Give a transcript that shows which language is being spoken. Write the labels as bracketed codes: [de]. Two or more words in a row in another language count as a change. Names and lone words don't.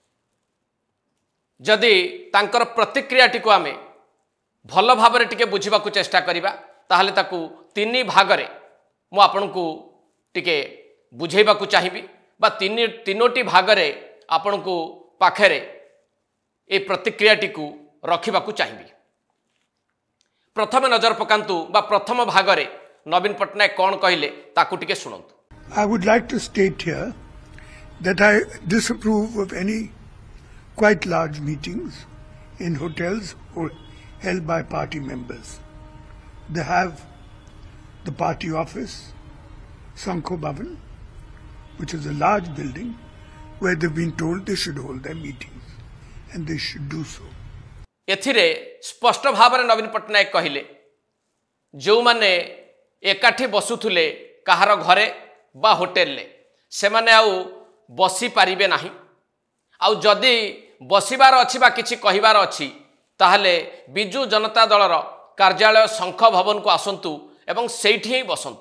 [or] ଯଦି ତାଙ୍କର ପ୍ରତିକ୍ରିୟାଟି କୁ ଆମେ ଭଲ ଭାବ ରେ ଟିକେ ବୁଝିବା କୁ ଚେଷ୍ଟା କରିବା ତାହାଲେ ତାକୁ ତିନି ଭାଗ ରେ ମୁଁ ଆପଣଙ୍କୁ ଟିକେ ବୁଝେଇବା କୁ ଚାହିଁବି ବା ତିନୋଟି ଭାଗ ରେ ଆପଣଙ୍କୁ ପାଖରେ ଏ ପ୍ରତିକ୍ରିୟାଟି କୁ ରଖିବା କୁ ଚାହିଁବି। ପ୍ରଥମେ ନଜର ପକାନ୍ତୁ ବା ପ୍ରଥମ ଭାଗ ରେ ନବୀନ ପଟ୍ଟନାୟକ କଣ କହିଲେ ତାକୁ ଟିକେ ଶୁଣନ୍ତୁ। [en] I would like to state here that I disapprove of any quite large meetings in hotels or held by party members. They have the party office, Sankho Bhavan, which is a large building where they've been told they should hold their meetings and they should do so. [or] ଏଥିରେ ସ୍ପଷ୍ଟ ଭାବ ରେ ନବୀନ ପଟ୍ଟନାୟକ କହିଲେ ଯେ ମାନେ ଏକାଠି ବସୁଥିଲେ କାହାର ଘରେ ବା ହୋଟେଲ ରେ ସେ ମାନେ ଆଉ ବସି ପାରିବେ ନାହିଁ, ଆଉ ଯଦି ବସିବାର ଅଛି ବା କିଛି କହିବାର ଅଛି ତାହାଲେ ବିଜୁ ଜନତା ଦଳର କାର୍ଯ୍ୟାଳୟ ଶଙ୍ଖ ଭବନ କୁ ଆସନ୍ତୁ ଏବଂ ସେଠି ହିଁ ବସନ୍ତୁ।